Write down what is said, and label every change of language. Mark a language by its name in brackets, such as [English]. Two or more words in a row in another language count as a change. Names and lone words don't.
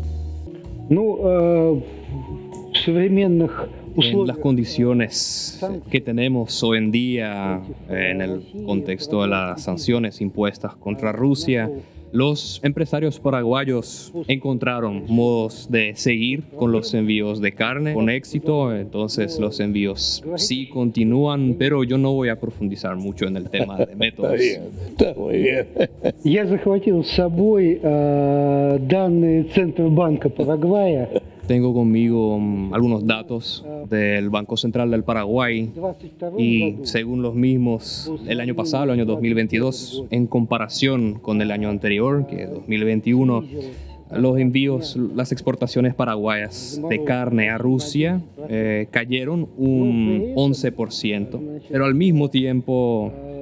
[Spanish] En las condiciones que tenemos hoy en día, en el contexto de las sanciones impuestas contra Rusia, los empresarios paraguayos encontraron modos de seguir con los envíos de carne con éxito. Entonces los envíos sí continúan, pero yo no voy a profundizar mucho en el tema de métodos. Está muy bien. [Russian] Я захватил с собой данные Центробанка Парагвая. [Spanish] Tengo conmigo algunos datos del Banco Central del Paraguay, y según los mismos, el año pasado, el año 2022, en comparación con el año anterior, que es 2021, los envíos, las exportaciones paraguayas de carne a Rusia cayeron un 11%, pero al mismo tiempo